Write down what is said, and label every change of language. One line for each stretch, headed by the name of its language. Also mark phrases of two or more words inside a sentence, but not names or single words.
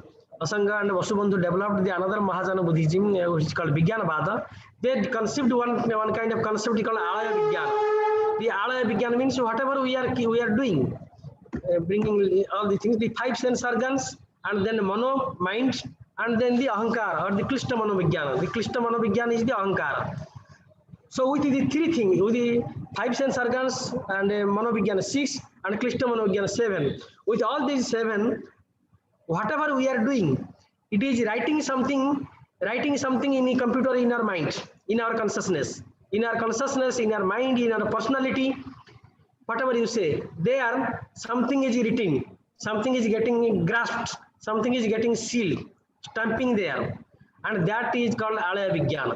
English: Asanga and Vasubandhu developed the another Mahajana Buddhism, which is called Vijnanavada. They conceived one kind of concept called
Sanskrit: Alaya Vijnana.
English: The
Sanskrit: Alaya Vijnana
English: means whatever we are doing, bringing all the things, the 5 sense organs, and then mano, mind, and then the ahankara or the
Sanskrit: klishta mano vijnana.
English: The
Sanskrit: klishta mano vijnana
English: is the ahankara. So with the 3 things, with the 5 sense organs and
Sanskrit: mano vijnana
English: 6 and
Sanskrit: klishta mano vijnana
English: 7, with all these 7, whatever we are doing, it is writing something in the computer, in our mind, in our consciousness, in our mind, in our personality. Whatever you say, there something is written, something is getting grasped, something is getting sealed, stamping there, and that is called
Sanskrit: Alaya Vijnana.